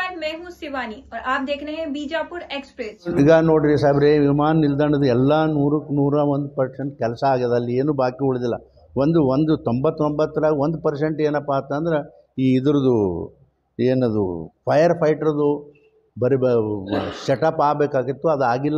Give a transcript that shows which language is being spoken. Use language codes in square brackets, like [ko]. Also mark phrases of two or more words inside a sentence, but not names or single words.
[hi] मैं हूं शिवानी और आप देख रहे हैं बीजापुर एक्सप्रेस। [kn] ಈಗ ನೋಡ್ರಿ ಸಾಹೇಬ್ರೆ, ವಿಮಾನ ನಿಲ್ದಾಣದ ಎಲ್ಲ 100% ಕೆಲಸ ಆಗ್ಯದ. ಅಲ್ಲಿ ಏನು ಬಾಕಿ ಉಳಿದಿಲ್ಲ. ಒಂದು 99ರಾಗ 1% ಏನಪ್ಪ ಅಂತಂದ್ರೆ ಈ ಇದ್ರದ್ದು ಏನದು ಫೈರ್ ಫೈಟ್ರದು ಬರೀ ಸೆಟಪ್ ಆಗಬೇಕಾಗಿತ್ತು, ಅದು ಆಗಿಲ್ಲ.